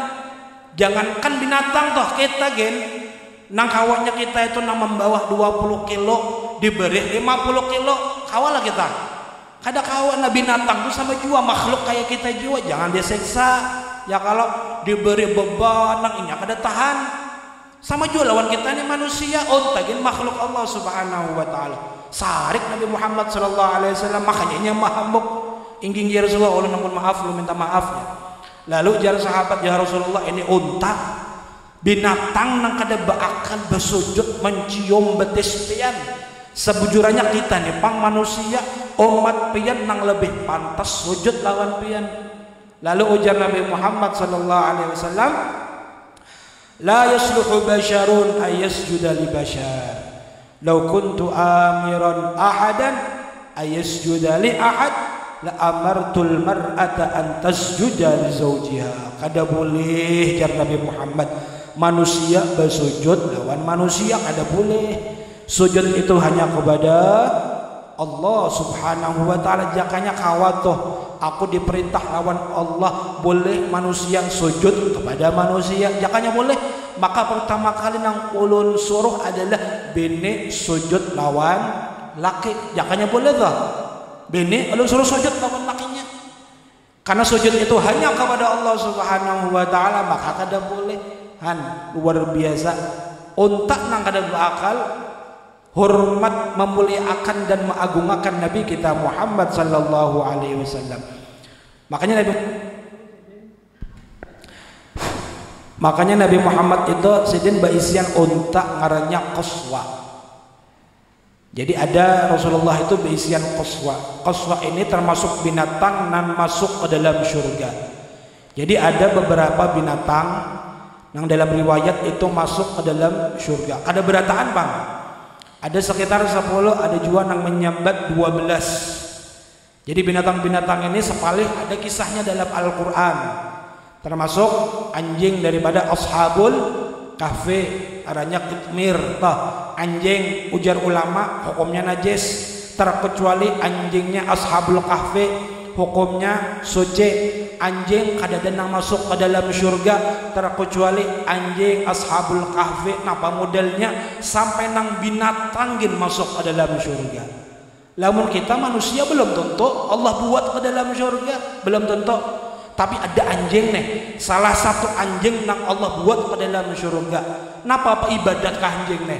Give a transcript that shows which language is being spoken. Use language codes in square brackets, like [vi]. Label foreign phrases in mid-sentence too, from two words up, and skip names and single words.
[bjn] Jangankan binatang toh kita gen nang kawanya kita itu nang membawa 20 kilo diberi 50 kilo kawalah kita. Kada kawan na binatang tuh sama jua makhluk kayak kita jua, jangan disiksa. Ya kalau diberi beban nang inya kada tahan. Sama juga lawan kita ini manusia, unta gin makhluk Allah [ar] سبحانه وتعالى. [bjn] Sarik Nabi Muhammad [ar] صلى الله عليه وسلم, [bjn] makanya nya mahamuk. Ingging [ar] يا رسول الله, [bjn] ulun namun maaf, lu minta maaf ya. Lalu jar sahabat, [ar] يا رسول الله, [bjn] ini unta binatang nang kada beakal besujud mencium betis pian. Sebujurannya kita nih pang manusia umat pian nang lebih pantas sujud lawan pian. Lalu ujar Nabi Muhammad [ar] صلى الله عليه وسلم, لا يصلح بشر أن يسجد لبشر. لو كنت آمرا أحدا أن يسجد لأحد لأمرت المرأة أن تسجد لزوجها. [bjn] Kada boleh jar Nabi Muhammad manusia bersujud lawan manusia, kada boleh. Sujud itu hanya kepada Allah [ar] سبحانه وتعالى. [bjn] Jakanya kawatoh aku diperintah lawan Allah, boleh manusia sujud kepada manusia, jakanya boleh. Maka pertama kali nang ulun suruh adalah bini sujud lawan laki, jakanya boleh toh. Bini ulun suruh sujud lawan lakinya, karena sujud itu hanya kepada Allah [ar] سبحانه وتعالى, [bjn] maka kada boleh. Luar biasa unta nang kada berakal hormat, memuliakan dan mengagungakan Nabi kita Muhammad [ar] صلى الله عليه وسلم. [bjn] Makanya Nabi Muhammad itu sidin baisian unta ngarannya qaswa. Jadi ada Rasulullah itu baisian qaswa. Qaswa ini termasuk binatang nan masuk ke dalam surga. Jadi ada beberapa binatang yang dalam riwayat itu masuk ke dalam surga. Ada berataan bang. Ada sekitar 10, ada juga yang menyambat 12. Jadi binatang-binatang ini sepalih ada kisahnya dalam Al-Quran. Termasuk anjing daripada Ashabul Kahfi, adanya kitmir. Anjing ujar ulama hukumnya najis, terkecuali anjingnya Ashabul Kahfi hukumnya suci. Anjing kadada nang masuk ke dalam surga terkecuali anjing Ashabul Kahfi. Napa modelnya sampai nang binatang gin masuk ke dalam surga. Lamun kita manusia belum tentu Allah buat ke dalam surga, belum tentu. Tapi ada anjing nih, salah satu anjing nang Allah buat ke dalam surga. Napa apa ibadat kah anjing nih?